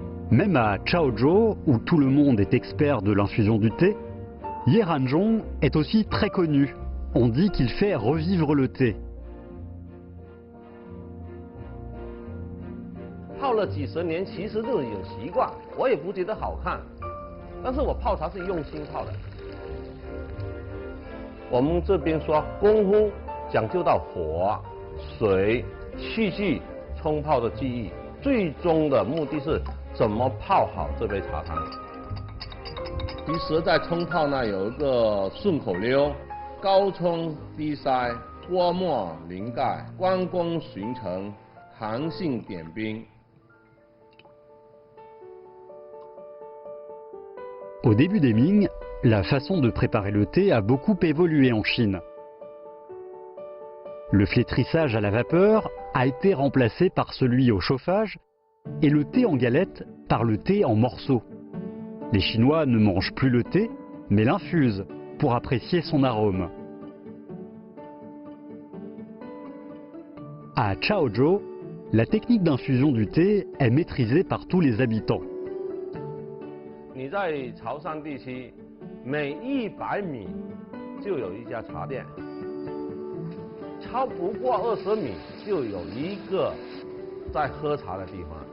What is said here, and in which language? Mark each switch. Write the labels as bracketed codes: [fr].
[fr] Même à Chaozhou, où tout le monde est expert de l'infusion du thé, Yeranzhong est aussi très connu. On dit qu'il fait revivre le thé. [zh] 泡了几十年，其实这种习惯，我也不觉得好看。但是我泡茶是用心泡的。我们这边说功夫讲究到火、水、器具、冲泡的技艺，最终的目的是怎么泡好这杯茶汤。其实，在冲泡呢有一个顺口溜：高冲低筛，泼墨淋盖，关公巡城，韩信点兵。 [fr] Au début des Ming, la façon de préparer le thé a beaucoup évolué en Chine. Le flétrissage à la vapeur a été remplacé par celui au chauffage et le thé en galette par le thé en morceaux. Les Chinois ne mangent plus le thé, mais l'infusent pour apprécier son arôme. À Chaozhou, la technique d'infusion du thé est maîtrisée par tous les habitants. [zh] 你在潮汕地区，每100米就有一家茶店，超不过20米就有一个在喝茶的地方。